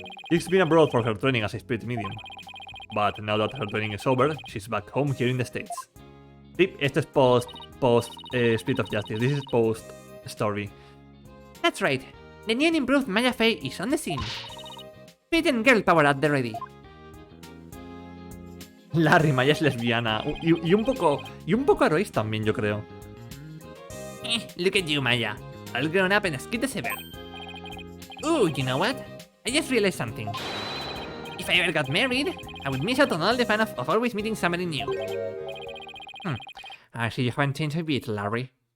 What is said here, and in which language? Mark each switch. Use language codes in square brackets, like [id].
[en] She's been abroad for her training as a spirit medium. But now that her training is over, she's back home here in the States. [es] Tip, este es post Spirit of Justice. [en] This is post story. That's right. The new and improved Maya Fey is on the scene. Spirit and girl power at the ready. [es] Larry, Maya es lesbiana. Y un poco Arois también, yo creo. [en] Look at you, Maya. All grown up and as cute as ever. Ooh, you know what? I just realized something. If I ever got married, I would miss out on all the fun of always meeting somebody new. I see you haven't changed a bit, Larry.